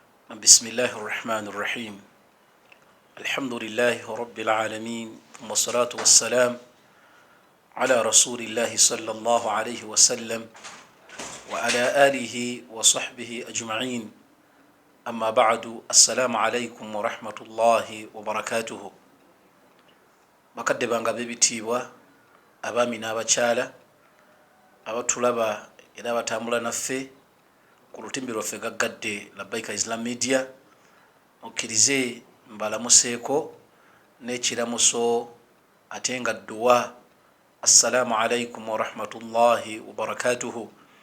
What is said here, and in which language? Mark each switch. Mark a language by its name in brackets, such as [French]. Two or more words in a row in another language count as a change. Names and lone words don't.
[Arabic] بسم الله الرحمن الرحيم الحمد لله رب العالمين ثم الصلاة والسلام على رسول الله صلى الله عليه وسلم وعلى آله وصحبه أجمعين أما بعد السلام عليكم ورحمة الله وبركاته [Ganda] bakadde bebitiibwa abaami n'abakyala abatulaba era batambula naffe ku lutimbi lwaffe gaggadde Labbaika Islam Media okkirize mbalamuseeko n'ekiramuso ate nga dduwa [Arabic] السلام عليكم ورحمة الله وبركاته